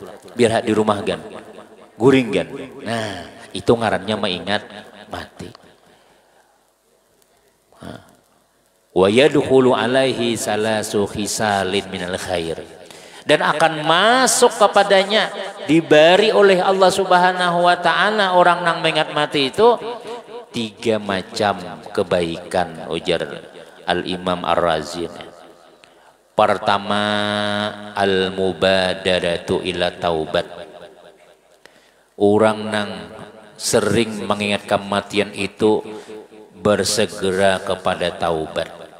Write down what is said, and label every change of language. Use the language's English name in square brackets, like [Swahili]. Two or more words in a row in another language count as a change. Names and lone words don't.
[Banjar] Biar di rumah gan, guring gan. Nah, itu ngarannya mengingat mati. [Arabic] Wa yadkhulu alaihi salasu khisalin minal khair. [Indonesian] Dan akan masuk kepadanya, diberi oleh Allah [Arabic] Subhanahu wa taala [Indonesian] orang nang mengingat mati itu 3 macam kebaikan, ujar Al-Imam Ar-Razi. [Arabic] Pertama, al-mubadaratu ila taubat. [Indonesian] Orang nang sering mengingat kematian itu bersegera kepada taubat.